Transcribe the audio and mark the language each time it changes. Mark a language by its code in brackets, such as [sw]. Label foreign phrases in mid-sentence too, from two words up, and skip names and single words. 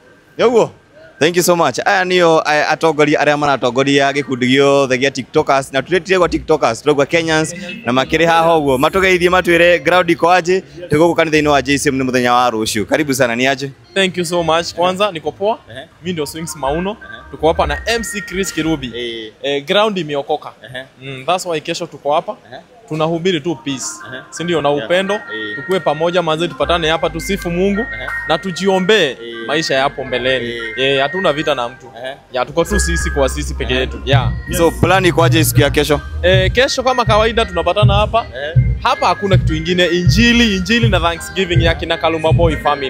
[ki] Yoguo. [en] Thank you so much. [ki] Aya niyo atogori aria maratogoria gikundi giothe gia TikTokers na tuletire kwa TikTokers tugwa Kenyans na makiri haha uguo matugeithie matwire ground [sw] iko aje [ki] tuguku kanitha-ini wa JCM ni muthenya wa ruciu. [sw] Karibu sana, ni aje? [en] Thank you so much. [sw] Kwanza niko poa. Mimi ndio Swings Mauno. Tuko hapa na MC Chris Kirubi. Ground imeokoka. [en] That's why [sw] kesho tuko hapa. Tunahubiri tu peace. Si ndio, na upendo. Tukue pamoja manze, tupatane hapa tusifu Mungu na tujiombe maisha yapo mbeleni. Hatuna vita na mtu. Tuko tu sisi kwa sisi peke yetu. So plan iko aje siku ya kesho? Kesho kama kawaida tunapatana hapa. Hapa hakuna kitu kingine, injili na Thanksgiving ya kina Kaluma Boy family.